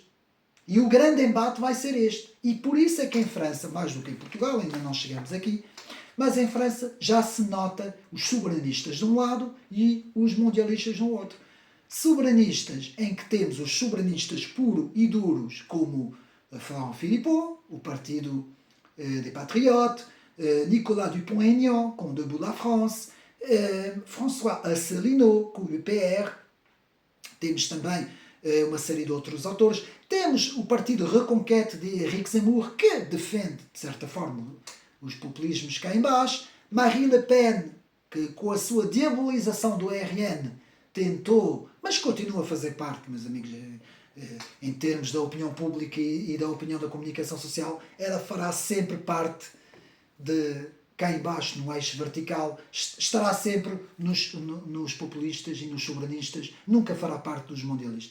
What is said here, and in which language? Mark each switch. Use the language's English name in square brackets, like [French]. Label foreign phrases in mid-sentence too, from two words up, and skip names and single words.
[Portuguese] E o grande embate vai ser este. E por isso é que em França, mais do que em Portugal, ainda não chegamos aqui, mas em França já se nota os soberanistas de um lado e os mundialistas do outro. Soberanistas em que temos os soberanistas puros e duros, como Florent Philippot, o Partido des Patriotes, Nicolas Dupont-Aignan, com Debout la France, François Asselineau, com o UPR. Temos também uma série de outros autores. Temos o Partido Reconquête de Éric Zemmour, que defende, de certa forma, os populismos cá em baixo. Marine Le Pen, que com a sua diabolização do RN tentou, mas continua a fazer parte, meus amigos, em termos da opinião pública e da opinião da comunicação social, ela fará sempre parte de cá em baixo, no eixo vertical, estará sempre nos populistas e nos soberanistas, nunca fará parte dos mundialistas.